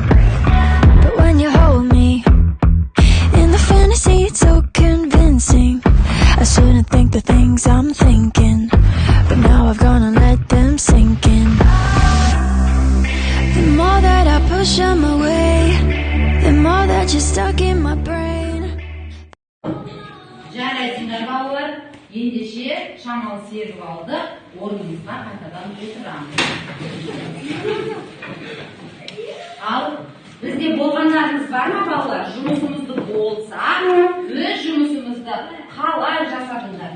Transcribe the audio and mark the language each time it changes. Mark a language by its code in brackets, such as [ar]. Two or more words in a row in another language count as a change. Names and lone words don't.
[en] But when you hold me, in the fantasy it's so convincing. I shouldn't think the things I'm thinking, but now I've gone and let them sink in. The more that I push them away, the more that you're stuck in my brain. [kk] Жарайсыңдар балалар, ендеше шамал серіп алды, орнымызға қайтадан отырамыз. Ал бізде болғандарыңыз бар ма балалар? Жұмысымызды болса, өз жұмысымызды қалай жасадыңдар?